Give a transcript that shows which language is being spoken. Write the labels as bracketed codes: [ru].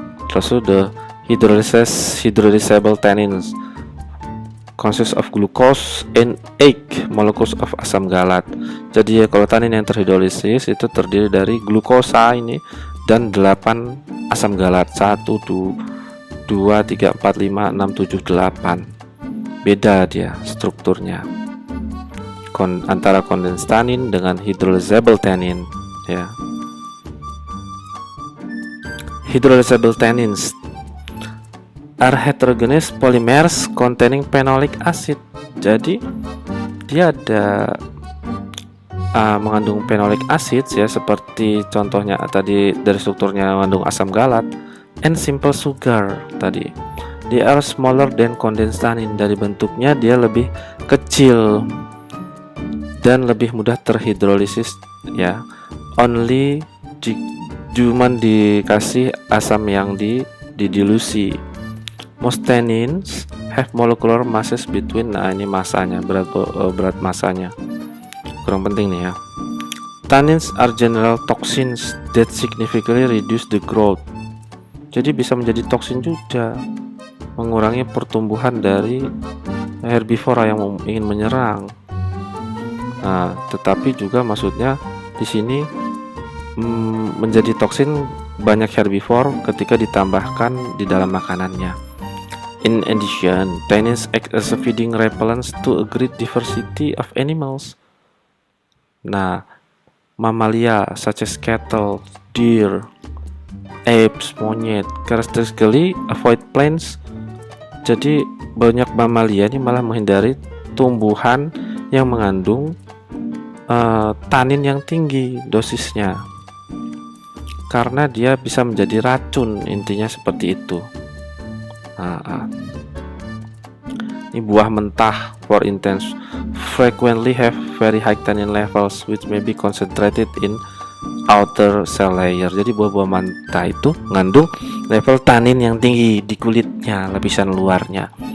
[en] Terus the hydrolysable tannins consists of glucose and 8 molecules of asam galat. [id] Jadi ya, kalau tanin yang terhidrolisis itu terdiri dari glukosa ini dan 8 asam galat. 1, 2, 3, 4, 5, 6, 7, 8. Beda dia strukturnya antara condensed tannin dengan hydrolysable tannin ya. [en] Hydrolysable tannins are heterogeneous polymers containing phenolic acid. [id] Jadi dia ada mengandung phenolic acid ya, seperti contohnya tadi dari strukturnya mengandung asam galat, [en] and simple sugar [id] tadi. [en] They are smaller than condensed tannin. [id] Dari bentuknya dia lebih kecil dan lebih mudah terhidrolisis ya. Only cuman dikasih asam yang didilusi. [en] Most tannins have molecular masses between, [id] nah ini masanya, berat masanya kurang penting nih ya. [en] Tannins are general toxins that significantly reduce the growth. [id] Jadi bisa menjadi toksin juga, mengurangi pertumbuhan dari herbivora yang ingin menyerang. Nah, tetapi juga maksudnya di sini menjadi toksin banyak herbivore ketika ditambahkan di dalam makanannya. [en] In addition, tannins act as a feeding repellent to a great diversity of animals. Nah, mamalia such as cattle, deer, apes, monyet, characteristically avoid plants. [id] Jadi banyak mamalia ini malah menghindari tumbuhan yang mengandung tanin yang tinggi dosisnya, karena dia bisa menjadi racun, intinya seperti itu. Ini buah mentah, [en] for instance, frequently have very high tannin levels which may be concentrated in outer cell layer. [id] Jadi buah-buah mentah itu mengandung level tanin yang tinggi di kulitnya, lapisan luarnya.